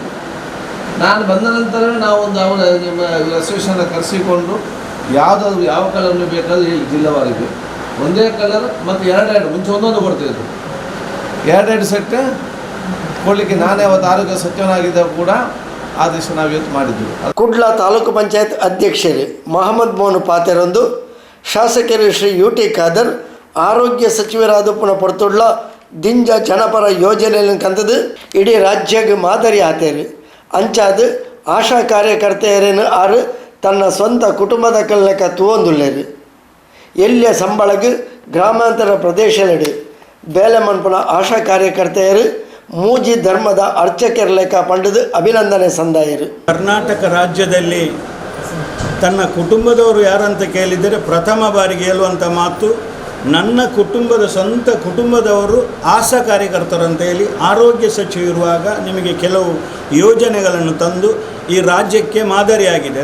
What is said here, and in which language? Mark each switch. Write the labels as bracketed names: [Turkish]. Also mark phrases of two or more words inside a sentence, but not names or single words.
[Kannada] ನಾನು ಬಂದ ನಂತರ ನಾವು ಒಂದು ಅವರ ನಿಮ್ಮ ಅಸೋಸಿಯೇಷನ್ನ ಕರೆಸಿಕೊಂಡು ಯಾವುದಾದ್ರು ಯಾವ ಕಲರ್ನು ಬೇಕಾದರೂ ಹೇಳಿ ಜಿಲ್ಲೆವಾರಿಗೆ ಒಂದೇ ಕಲರ್ ಮತ್ತು 2 ಮುಂಚೆ ಒಂದೊಂದು ಕೊಡ್ತಿದ್ರು. 2 ಸೆಟ್ ಕೊಡಲಿಕ್ಕೆ ನಾನೇ ಅವತ್ತು ಆರೋಗ್ಯ ಸಚಿವನಾಗಿದ್ದಾಗ ಕೂಡ ಆದೇಶ ನಾವು ಇವತ್ತು ಮಾಡಿದ್ವಿ. [Tulu] ಕುಡ್ಲ ತಾಲೂಕು ಪಂಚಾಯತ್ ಅಧ್ಯಕ್ಷರು ಮೊಹಮ್ಮದ್ ಮೋನು ಪಾತೆರೊಂದು ಶಾಸಕರು ಶ್ರೀ UT ಖಾದರ್ ಆರೋಗ್ಯ ಸಚಿವರಾದ ಪುನಃ ಪೊರ್ತುಡ್ಲ ದಿಂಜ ಜನಪರ ಯೋಜನೆಯನ್ನು ಕಂತದು ಇಡೀ ರಾಜ್ಯಕ್ಕೆ ಮಾದರಿ ಆತೇರು. ಅಂಚಾದ ಆಶಾ ಕಾರ್ಯಕರ್ತೆಯರೇನು ಆರು ತನ್ನ ಸ್ವಂತ ಕುಟುಂಬದ ಕಲ್ಲೆಕ್ಕ ತೂವೊಂದುಲ್ಲೇರು. ಎಲ್ಲಿಯ ಸಂಬಳಗೆ ಗ್ರಾಮಾಂತರ ಪ್ರದೇಶದೆಡೆ ಬೇಲೆ ಮನ್ಪುನ ಆಶಾ ಕಾರ್ಯಕರ್ತೆಯರು ಮೂಜಿ ಧರ್ಮದ ಅರ್ಚಕರ ಲೆಕ್ಕ ಪಂಡದು ಅಭಿನಂದನೆ ಸಂದಾಯರು. [Kannada] ಕರ್ನಾಟಕ ರಾಜ್ಯದಲ್ಲಿ ತನ್ನ ಕುಟುಂಬದವರು ಯಾರಂತ ಕೇಳಿದರೆ ಪ್ರಥಮ ಬಾರಿಗೆ ಹೇಳುವಂಥ ಮಾತು, ನನ್ನ ಕುಟುಂಬದ ಸ್ವಂತ ಕುಟುಂಬದವರು ಆಶಾ ಕಾರ್ಯಕರ್ತರು ಅಂತ ಹೇಳಿ. ಆರೋಗ್ಯ ಸಚಿವ ಇರುವಾಗ ನಿಮಗೆ ಕೆಲವು ಯೋಜನೆಗಳನ್ನು ತಂದು ಈ ರಾಜ್ಯಕ್ಕೆ ಮಾದರಿಯಾಗಿದೆ.